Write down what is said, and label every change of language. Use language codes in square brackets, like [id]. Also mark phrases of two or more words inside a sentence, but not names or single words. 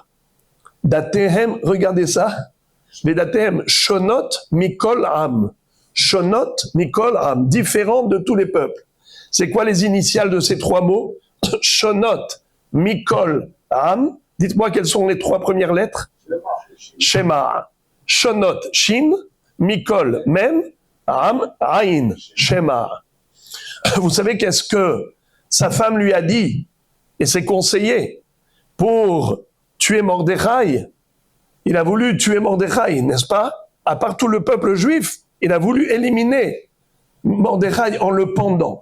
[fr] Datehem, regardez ça. [he] ודתיהם, שונות מכל עם. שונות מכל עם, [fr] différent de tous les peuples. C'est quoi les initiales de ces trois mots? [he] שונות מכל עם. [fr] Dites-moi quelles sont les trois premières lettres. [he] שמע. שונות, שין. מכל, מם. עם, עין. שמע. [fr] Vous savez qu'est-ce que sa femme lui a dit et ses conseillers pour tuer Mordechai? Il a voulu tuer Mordechai, n'est-ce pas? À part tout le peuple juif, il a voulu éliminer Mordechai en le pendant.